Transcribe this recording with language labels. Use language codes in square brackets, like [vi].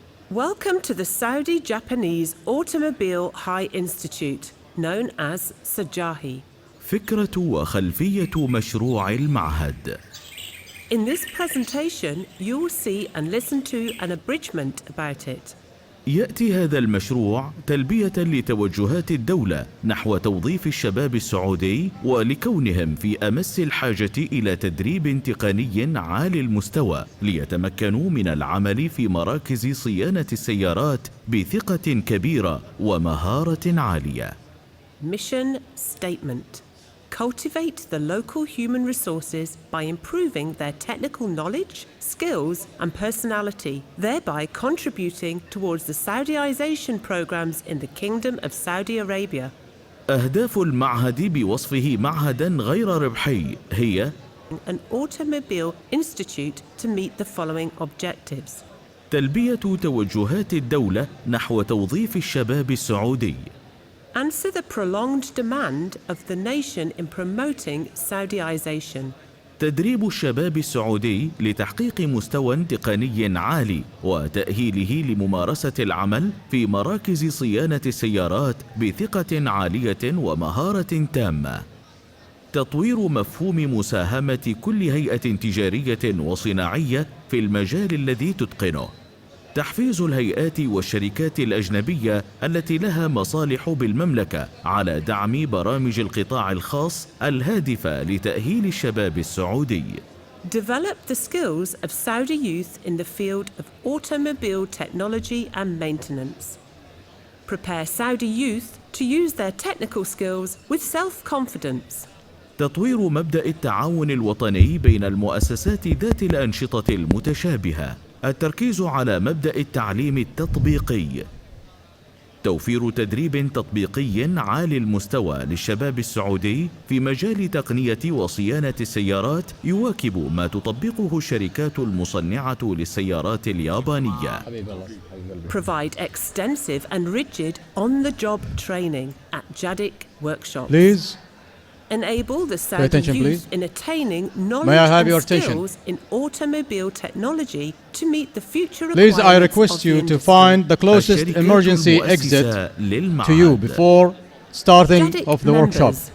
[en] Welcome to the Saudi-Japanese Automobile High Institute, known as Sajahi. [ar] فكرة وخلفية مشروع المعهد. [en] In this presentation, you will see and listen to an abridgment about it. [ar] يأتي هذا المشروع تلبية لتوجهات الدولة نحو توظيف الشباب السعودي ولكونهم في أمس الحاجة إلى تدريب تقني عالي المستوى ليتمكنوا من العمل في مراكز صيانة السيارات بثقة كبيرة ومهارة عالية. [en] Mission Statement: Cultivate the local human resources by improving their technical knowledge, skills and personality, thereby contributing towards the Saudiization programs in the Kingdom of Saudi Arabia. [ar] أهداف المعهد بوصفه معهداً غير ربحي هي [en] An automobile institute to meet the following objectives. [ar] تلبية توجهات الدولة نحو توظيف الشباب السعودي. [en] Answer the prolonged demand of the nation in promoting Saudiization. [ar] تدريب الشباب السعودي لتحقيق مستوى تقني عالي وتأهيله لممارسة العمل في مراكز صيانة السيارات بثقة عالية ومهارة تامة. تطوير مفهوم مساهمة كل هيئة تجارية وصناعية في المجال الذي تتقنه. تحفيز الهيئات والشركات الأجنبية التي لها مصالح بالمملكة على دعم برامج القطاع الخاص الهادفة لتأهيل الشباب السعودي. [en] Develop the skills of Saudi youth in the field of automobile technology and maintenance. Prepare Saudi youth to use their technical skills with self-confidence. [ar] تطوير مبدأ التعاون الوطني بين المؤسسات ذات الأنشطة المتشابهة. التركيز على مبدأ التعليم التطبيقي. توفير تدريب تطبيقي عالي المستوى للشباب السعودي في مجال تقنية وصيانة السيارات يواكب ما تطبقه الشركات المصنعة للسيارات اليابانية. [en] Provide extensive and rigid on-the-job training at JADIC workshops. Please. Enable the Saudi youth in attaining knowledge and skills in automobile technology to meet the future requirements. Please, I request you to find the closest emergency exit to you before starting of the workshop.